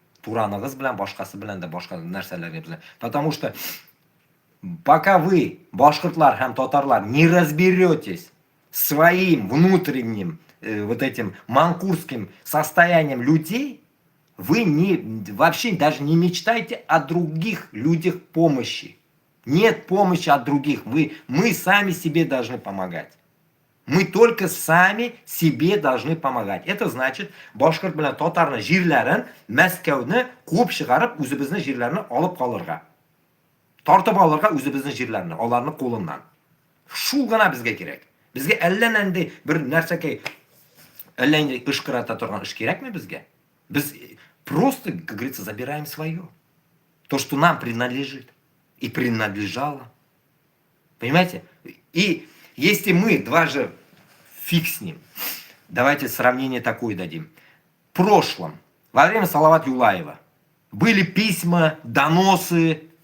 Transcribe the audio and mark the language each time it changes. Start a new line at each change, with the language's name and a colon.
Tatar: Тураныңыз белән, башкасы белән дә башка нәрсәләргә белән.
Russian: Потому что пока вы,
Tatar: башкортлар һәм татарлар,
Russian: не разберетесь своим внутренним вот этим манкурским состоянием людей, вы вообще даже не мечтайте о других людях помощи. Нет помощи от других. Мы сами себе должны помогать. Мы только сами себе должны помогать. Это значит,
Tatar: башкорт белән татарны җирләрен, Мәскәүне куып чыгарып, үзебезнең җирләрне алып калырга. Тартып алырга үзебезнең җирләрне, аларның кулыннан. Шул гына безгә кирәк. Безгә әллә нинди бер нәрсәкәй, әллә нинди ышкырата торган эш кирәкме безгә?
Russian: Без просто, как говорится, забираем свое. То, что нам принадлежит. И принадлежало. Понимаете? И если мы, два же фиг с ним, давайте сравнение такое дадим. В прошлом, во время Салават Юлаева, были письма, доносы,